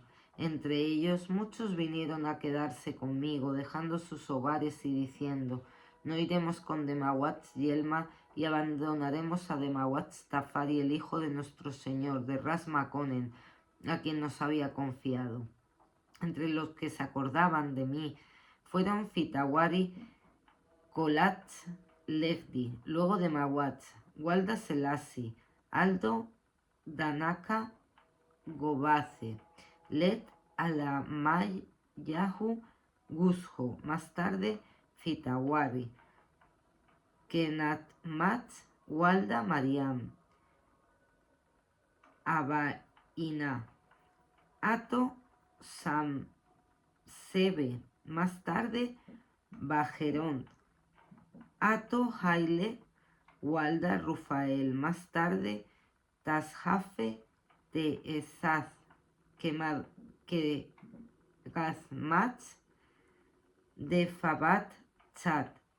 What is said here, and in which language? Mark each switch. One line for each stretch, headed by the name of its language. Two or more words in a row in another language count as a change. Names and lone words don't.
Spanish: Entre ellos, muchos vinieron a quedarse conmigo, dejando sus hogares y diciendo, no iremos con Demazhuatz Yelma y abandonaremos a Demazhuatz Tafari, el hijo de nuestro señor, de Ras Makonnen, a quien nos había confiado. Entre los que se acordaban de mí fueron Fitawari Kolatz Lefdi, luego Demazhuatz, Walda Selassie, Aldo Danaka Gobace, Let Alamayahu Guzjo, más tarde Fitawari, Kenatmatz Walda Mariam, Abaina, Ato Samsebe, más tarde Bajerón, Ato Haile Walda Rufael, más tarde Tasjafe de Esaz, que Gazmatz de Fabat Chat,